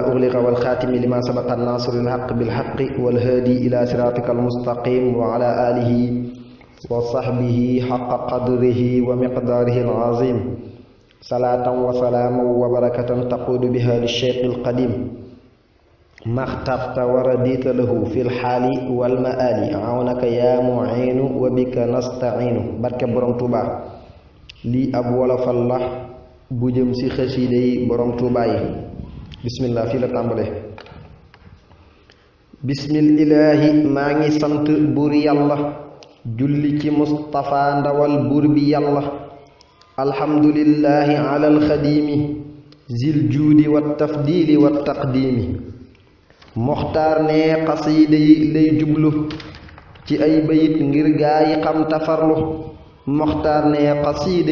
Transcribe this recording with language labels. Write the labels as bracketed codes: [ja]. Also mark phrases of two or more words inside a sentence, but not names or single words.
[ar] أغلق والخاتم لما سبق الناصر الحق بالحق والهادي إلى صراطك المستقيم وعلى آله وصحبه حق قدره ومقداره العظيم صلاة وسلام وبركة تقود بها للشيخ القديم ما اختفت ورديت له في الحال والمآل عونك يا معين وبك نستعين [wo] barke borom Touba lii ab wolofal la bu jëm ci xasida yi borom Touba yi bismillah fii la tàmbale bismillahi maa ngi sant buur yàlla julli ci Mustafa ndawal buur bi yàlla [ar] الحمد لله على الخادم ذي الجود والتفضيل والتقديم [wo] moxtaar ne xasiida yi lay jublu ci ay bayit ngir gaa yi xam tafarlu moxtaar ne xasiida